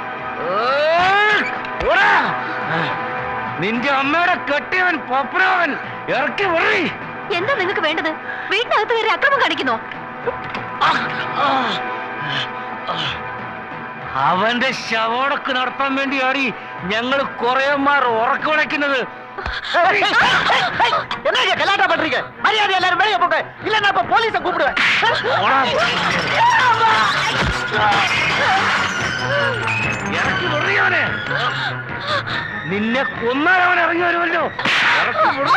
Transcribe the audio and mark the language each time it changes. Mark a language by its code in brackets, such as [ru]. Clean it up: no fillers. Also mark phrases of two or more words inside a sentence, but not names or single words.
[ml] നിന്റെ അമ്മയുടെ കെട്ടിയവൻ പപ്പനവൻ. ഇറക്കി വിടറി. എന്താ നിങ്ങൾക്ക് വേണ്ടത്? വീട്ടിനകത്ത് കയറി അക്രമം കാണിക്കുന്നോ? അവന്റെ ശവോടക്ക് നടത്താൻ വേണ്ടിയാണ് ഞങ്ങൾ കുറേമാർ ഉറക്കുളയ്ക്കുന്നത്. [ta] கலாட்டா பண்றீங்க? மரியாதை எல்லாரும் வெளியே போங்க, இல்ல நான் இப்ப போலீஸை கூப்பிடுவேன். [ml] ഇറക്കി വിടുകയാണ്. നിന്നെ കൊന്നാൽ അവൻ ഇറങ്ങി വരുമല്ലോ. ഇറക്കി